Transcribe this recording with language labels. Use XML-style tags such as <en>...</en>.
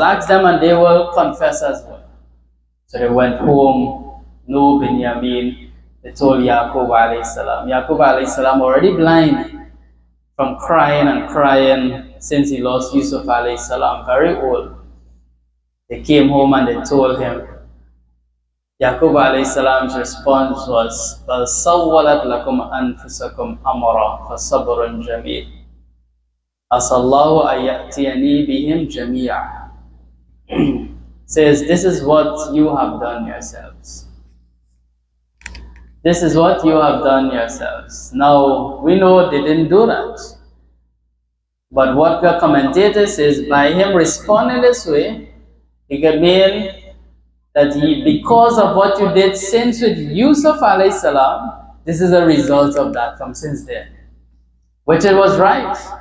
<en>Ask them and they will confess as well. So they went home, no Binyamin. They told Yaqub alayhi salam. Yaqub alayhi salam already blind from crying and crying since he lost Yusuf alayhi salam, very old. They came home and they told him. Yaqub alayhi salam's response was,</en> <ar>بَلْ سَوَّلَتْ لَكُمْ أَنفُسَكُمْ أَمْرًا فَصَبْرٌ جَمِيلٌ عَسَى اللَّهُ أَن يَأْتِيَنِي بِهِمْ جَمِيعًا.</ar> <en>Says, this is what you have done yourselves. This is what you have done yourselves. Now, we know they didn't do that. But what the commentator says, by him responding this way, it could mean that because of what you did since with Yusuf alayhi salam, this is a result of that from since then. Which it was right.</en>